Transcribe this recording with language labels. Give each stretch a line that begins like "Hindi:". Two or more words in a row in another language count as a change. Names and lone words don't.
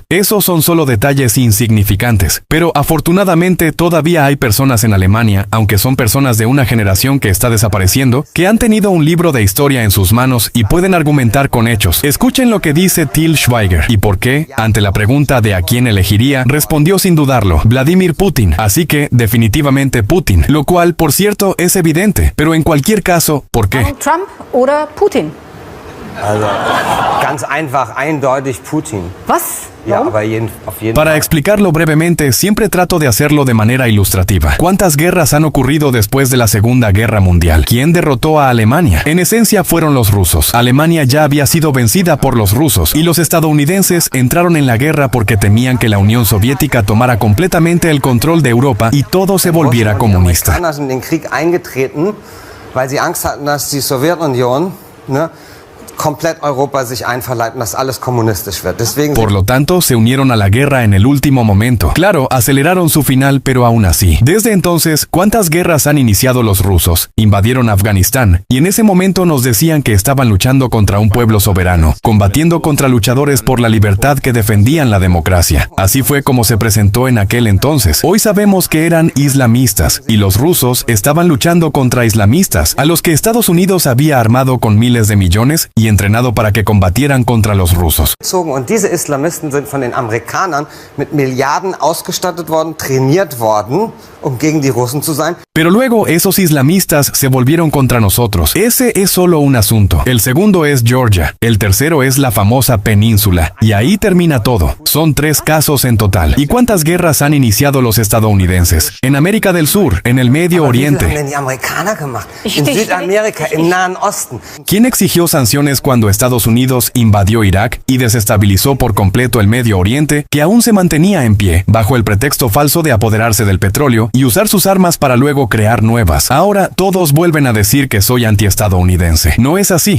Spanish: Esos son solo detalles insignificantes. Pero afortunadamente todavía hay personas en Alemania, aunque son personas de una generación que está desapareciendo, que han tenido un libro de historia en sus manos y pueden argumentar con hechos. Escuchen lo que dice Til Schweiger y por qué, ante la pregunta de a quién elegiría, respondió sin dudarlo, Vladimir Putin. Así que, definitivamente Putin, lo cual, por cierto, es evidente. Pero en cualquier caso, ¿por qué?
German: Trump oder Putin? Also ganz einfach, eindeutig Putin. Was? Ja, Warum? aber auf jeden
Spanish: Para
German: Fall.
Spanish: explicarlo brevemente, siempre trato de hacerlo de manera ilustrativa. ¿Cuántas guerras han ocurrido después de la Segunda Guerra Mundial? ¿Quién derrotó a Alemania? En esencia fueron los rusos. Alemania ya había sido vencida por los rusos y los estadounidenses entraron en la guerra porque temían que la Unión Soviética tomara completamente el control de Europa y todo se volviera comunista.
German: Die Amerikaner sind in den Krieg eingetreten, weil sie Angst hatten, dass die Sowjetunion, komplett Europa sich einverleibt, dass alles kommunistisch wird. Deswegen
Spanish: Por lo tanto, se unieron a la guerra en el último momento. Claro, aceleraron su final, pero aún así. Desde entonces, ¿cuántas guerras han iniciado los rusos? Invadieron Afganistán, y en ese momento nos decían que estaban luchando contra un pueblo soberano, combatiendo contra luchadores por la libertad que defendían la democracia. Así fue como se presentó en aquel entonces. Hoy sabemos que eran islamistas, y los rusos estaban luchando contra islamistas, a los que Estados Unidos había armado con miles de millones y entrenado para que combatieran contra los rusos.
German: Und diese Islamisten sind von den Amerikanern mit Milliarden ausgestattet worden, trainiert worden, gegen die Russen zu sein.
Spanish: Pero luego esos islamistas se volvieron contra nosotros. Ese es solo un asunto. El segundo es Georgia. El tercero es la famosa península. Y ahí termina todo. Son 3 casos en total. ¿Y cuántas guerras han iniciado los estadounidenses? En América del Sur, en el Medio
German: Wie viel haben
Spanish: Oriente.
German: denn die Amerikaner gemacht? In Richtig, Südamerika, richtig. im Nahen Osten.
Spanish: ¿Quién exigió sanciones cuando Estados Unidos invadió Irak y desestabilizó por completo el Medio Oriente, que aún se mantenía en pie, bajo el pretexto falso de apoderarse del petróleo y usar sus armas para luego crear nuevas? Ahora todos vuelven a decir que soy antiestadounidense. No es así.